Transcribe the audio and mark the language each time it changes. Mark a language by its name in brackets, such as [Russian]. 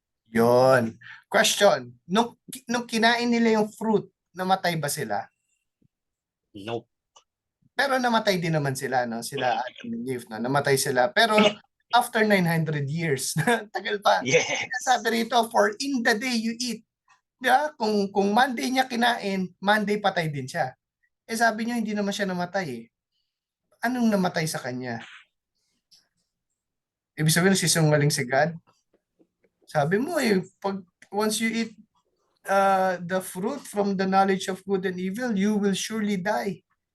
[Filipino] Yon. Question. Nung kinain nila yung fruit, namatay ba sila? [English] Nope. [Filipino] Pero namatay din naman sila, no? Sila Adam and Eve, no? Namatay sila. Pero after 900 years, tagal pa. [English] Yes. [Filipino] Sabi rito, [English] for in the day you eat. [Filipino] Diba? Kung Monday niya kinain, Monday patay din siya. Sabi niyo, hindi naman siya namatay Anong namatay sa kanya? Ibig sabihin, sisungaling si God? Sabi mo [English] once you eat the fruit from the knowledge of good and evil, you will surely die.